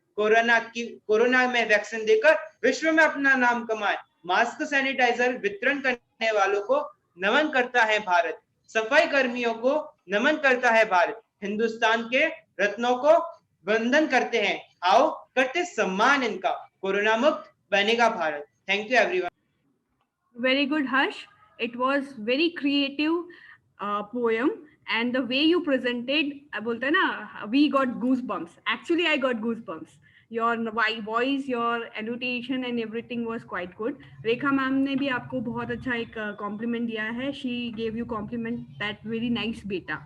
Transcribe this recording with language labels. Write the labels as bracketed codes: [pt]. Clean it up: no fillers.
[hi] Corona में vaccine देकर विश्व में अपना नाम कमाए, मास्क सैनिटाइजर वितरण करने वालों को नमन करता है भारत, सफाई कर्मियों को नमन करता है भारत, हिंदुस्तान के रत्नों को वंदन करते हैं। आओ करते सम्मान इनका, कोरोना मुक्त बनेगा Bharat. [en] Thank you everyone. Very good, Harsh. It was very creative poem, and the way you presented, [hi] बोलते हैं ना, [en] we got goosebumps. Actually, I got goosebumps. Your voice, your annotation, and everything was quite good. [hi] Rekha ma'am ने भी आपको बहुत अच्छा एक compliment दिया है. [en] She gave you compliment that very nice बेटा.